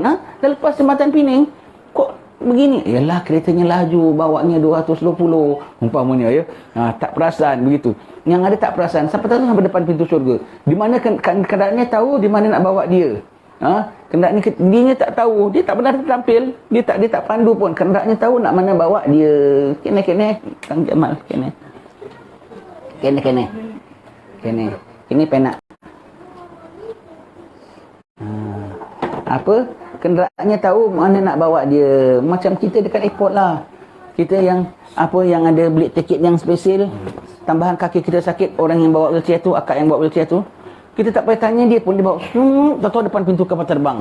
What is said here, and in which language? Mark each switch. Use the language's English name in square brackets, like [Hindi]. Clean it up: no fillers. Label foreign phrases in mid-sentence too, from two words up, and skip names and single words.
[Malay] Dah lepas jembatan Pening kok begini? Yalah keretanya laju, bawanya 220 umpamanya ya. Tak perasan begitu. Yang ada tak perasan sampai sampai depan pintu syurga. Di mana kenderaannya tahu di mana nak bawa dia. Kenderaan ni dia tak tahu, dia tak pernah tampil, dia tak pandu pun. Kenderaannya tahu nak mana bawa dia. [Javanese] Kene Kang Jamal, kene penak. [Malay] Apa? Kenderaannya tahu mana nak bawa dia. Macam kita dekat airport lah. Kita yang ada beli tiket yang spesial, tambahan kaki kita sakit, orang yang bawa wheelchair tu, akak yang bawa wheelchair tu, kita tak payah tanya dia pun, dia bawa tahu depan pintu kapal terbang.